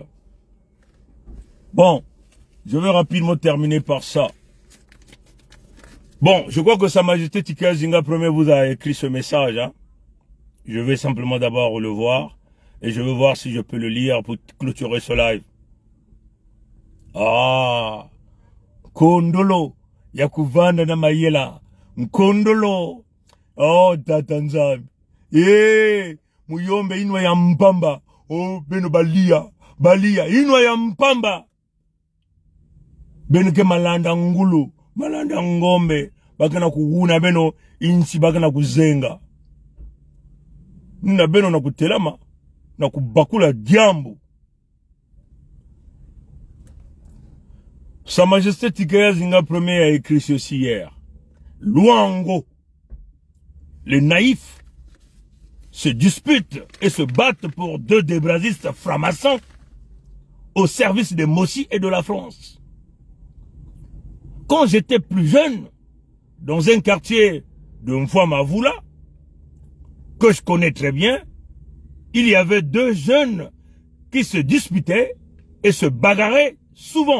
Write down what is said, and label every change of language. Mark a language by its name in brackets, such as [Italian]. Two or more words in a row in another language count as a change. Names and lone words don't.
[French] Bon, je vais rapidement terminer par ça. Bon, je crois que Sa Majesté Tika Zinga Premier vous a écrit ce message. Hein. Je vais simplement d'abord le voir. Et je vais voir si je peux le lire pour clôturer ce live. [Kongo] Ah, Kondolo, Yakuvanda na Mayela, Nkondolo, oh, Tatanzam, Muyombe inwa ya mpamba, oh, beno balia, inwa ya mpamba, beno ke malanda ngulu, malanda ngombe, bakana kuhuna beno, insi bakana kuzenga, na beno na kutelama, na kubakula diambu. [French] Sa Majesté Tika Zinga Premier a écrit ceci hier. Luango, les naïfs se disputent et se battent pour deux débrasistes francs-maçons au service des Mossi et de la France. Quand j'étais plus jeune, dans un quartier de Mfwamavula, que je connais très bien, il y avait deux jeunes qui se disputaient et se bagarraient souvent.